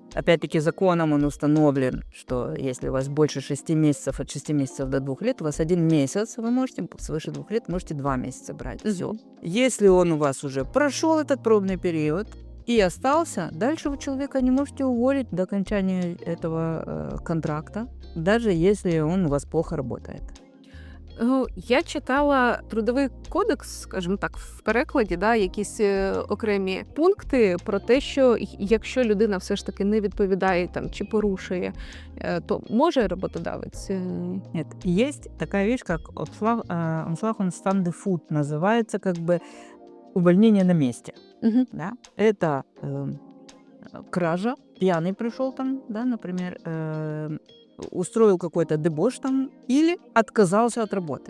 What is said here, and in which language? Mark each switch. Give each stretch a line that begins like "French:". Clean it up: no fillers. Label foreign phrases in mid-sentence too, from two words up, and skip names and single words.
Russian: Опять-таки законом он установлен, что если у вас больше 6 месяцев, от 6 месяцев до 2 лет, у вас 1 месяц, вы можете, свыше 2 лет, можете 2 месяца брать. Все. Если он у вас уже прошел этот пробный период, и остался, дальше вы человека не можете уволить до окончания этого контракта, даже если он у вас плохо работает.
Ukrainian: Я читала Трудовий кодекс, скажімо так, в перекладі, да, якісь окремі пункти про те, що якщо людина все ж таки не відповідає там чи порушує, то може роботодавець.
Russian: Нет, есть такая вещь, как Unslaufen Food, называется как бы увольнение на месте. Мгм. Да? Это кража, пьяный пришел там, да, например, устроил какой-то дебош там или отказался от работы.